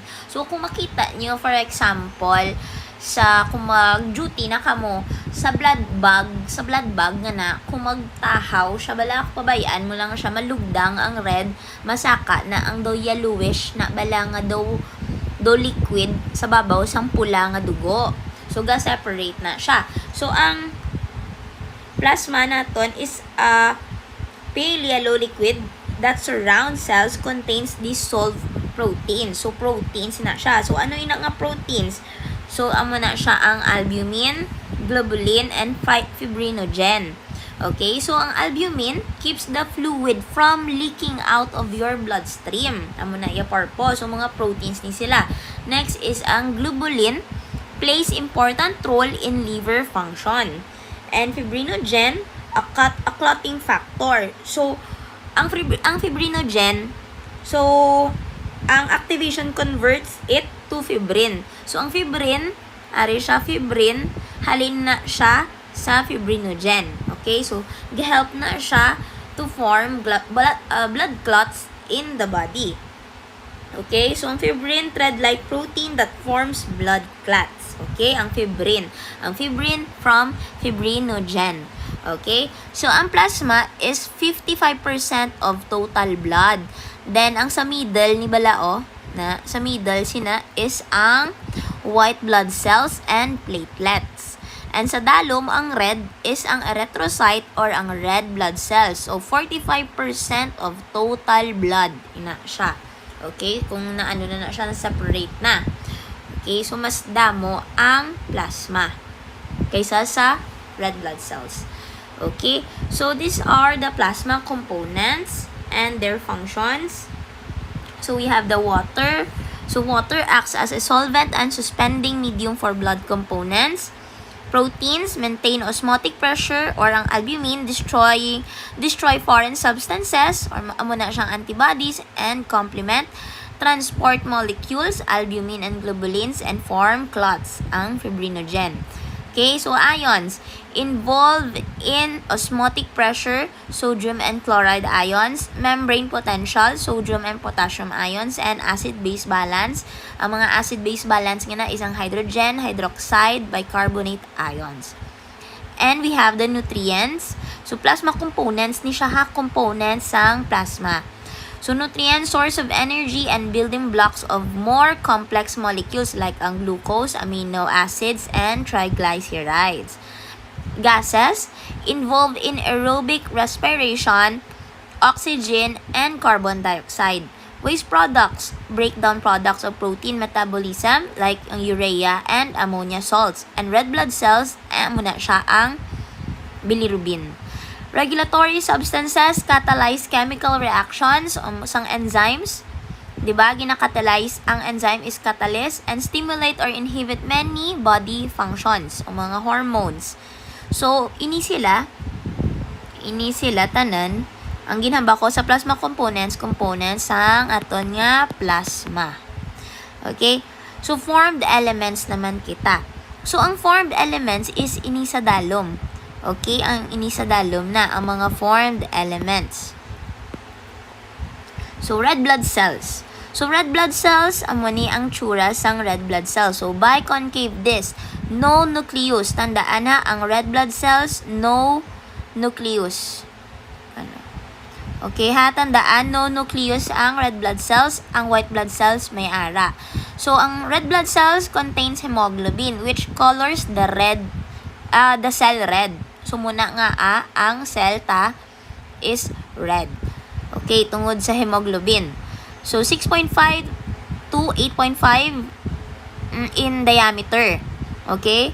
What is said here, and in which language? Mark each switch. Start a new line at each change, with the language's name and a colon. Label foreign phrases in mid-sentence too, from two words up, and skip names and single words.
Hiligaynon: So, kung makita nyo,
English: for example,
Hiligaynon: kung mag-duty na kamo sa
English: blood bag
Hiligaynon: nga na, kung magtahaw siya, bala pabayaan mo lang siya, malugdang ang red, masaka na ang daw yellowish na bala nga daw liquid sa babaw sang pula nga dugo.
English: So,
Hiligaynon: ga-separate na siya.
English: So,
Hiligaynon: ang plasma naton
English: is a pale yellow liquid that surrounds cells, contains dissolved proteins.
Hiligaynon: So, proteins na siya. So, ano yun nga proteins? So, amo na siya ang
English: albumin, globulin, and fibrinogen. Okay, so ang albumin keeps the fluid from leaking out of your bloodstream.
Hiligaynon: Amo na yung
English: purpose. So,
Hiligaynon: mga proteins ni sila.
English: Next is ang globulin plays important role in liver function. And fibrinogen, a clotting factor. So, ang fibrinogen, so, ang activation converts it to fibrin. So,
Hiligaynon: ang fibrin, halin na siya sa fibrinogen.
English: Okay? So, help
Hiligaynon: na siya
English: to form blood clots in the body. Okay? So, ang fibrin, thread-like protein that forms blood clots. Okay? Ang fibrin. Ang fibrin from fibrinogen. Okay? So, ang plasma is 55% of total blood. Then,
Hiligaynon: ang sa middle ni balao, sa middle sina
English: is ang white blood cells and platelets. And
Hiligaynon: sa dalom,
English: ang red is ang erythrocyte or ang red blood cells. So, 45% of total blood.
Hiligaynon: Ina siya. Okay? Kung naano na siya, na-separate na. Okay? So, mas damo ang plasma kaysa sa
English: red blood cells. Okay? So, these are the plasma components and their functions. So, we have the water. So, water acts as a solvent and suspending medium for blood components. Proteins maintain osmotic pressure or ang albumin destroy foreign substances or
Hiligaynon: amo na siyang
English: antibodies and complement. Transport molecules, albumin and globulins, and form clots, ang fibrinogen. Okay, so ions involved in osmotic pressure, sodium and chloride ions, membrane potential, sodium and potassium ions, and acid-base balance. Ang mga acid-base balance
Hiligaynon: nga na isang
English: hydrogen, hydroxide, bicarbonate ions. And we have the nutrients.
Hiligaynon: So,
English: plasma components
Hiligaynon: ni siya components sang plasma.
English: So, nutrients, source of energy and building blocks of more complex molecules like ang glucose, amino acids, and triglycerides. Gases, involved in aerobic respiration, oxygen, and carbon dioxide. Waste products, breakdown products of protein metabolism like ang urea and ammonia salts. And red blood cells,
Hiligaynon: muna siya ang
English: bilirubin. Regulatory substances catalyze chemical reactions sang enzymes. Diba? Ginakatalyze ang enzyme is catalyst and stimulate or inhibit many body functions
Hiligaynon: o mga hormones. So, ini sila tanan ang ginhamba ko sa
English: plasma components
Hiligaynon: sang aton nga plasma. Okay? So,
English: formed elements
Hiligaynon: naman kita. So, ang
English: formed elements
Hiligaynon: is ini sa dalom. Okay? Ang ini sa dalom na ang mga
English: formed elements. So, red blood cells.
Hiligaynon: So,
English: red blood cells,
Hiligaynon: amo ni ang tsura sang
English: red blood cells. So, biconcave disc, no nucleus.
Hiligaynon: Tandaan na, ang
English: red blood cells, no nucleus. Okay, ha?
Hiligaynon: Tandaan,
English: no nucleus
Hiligaynon: ang
English: red blood cells.
Hiligaynon: Ang
English: white blood cells
Hiligaynon: may ara.
English: So, ang red blood cells contains hemoglobin, which colors the cell red. So,
Hiligaynon: muna nga ang cell is red.
English: Okay,
Hiligaynon: tungod sa hemoglobin.
English: So, 6.5 to 8.5 in diameter. Okay?